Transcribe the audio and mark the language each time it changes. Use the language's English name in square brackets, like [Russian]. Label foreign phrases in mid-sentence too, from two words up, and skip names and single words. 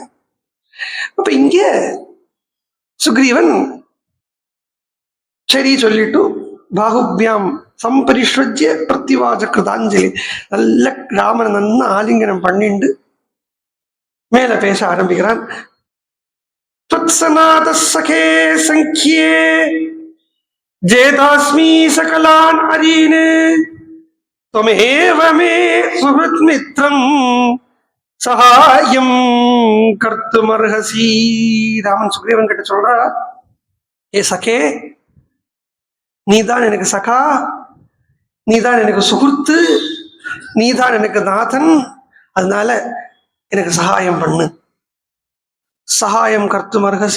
[Tamil] அப்ப இங்க சுக்ரீவன் சரி சொல்லிட்டு [Sanskrit] बाहुभ्याम् सम्परिष्वज्य प्रत्तिवाज कृताञ्जलि, [Tamil] நல்ல ராமன் நன்னா ஆலிங்கனம் பண்ணிண்டு மேல பேச ஆரம்பிக்கிறான். [Sanskrit] त्वत्सनातः सखे संख्ये जेतास्मि सकलान् हरीन् त्वमेव मे सुहृत् मित्रम् सहायं कर्तुमर्हसि. [Tamil] ராமன் சுக்ரீவன் கிட்ட சொல்றா, ஏ சகே, நீதான் எனக்கு சகா, நீதான் எனக்கு சுகுர்த்து, நீதான் எனக்கு நாதன், அதனால எனக்கு சகாயம் பண்ணு. [Sanskrit] सहायम् कर्तुम् अर्हसि.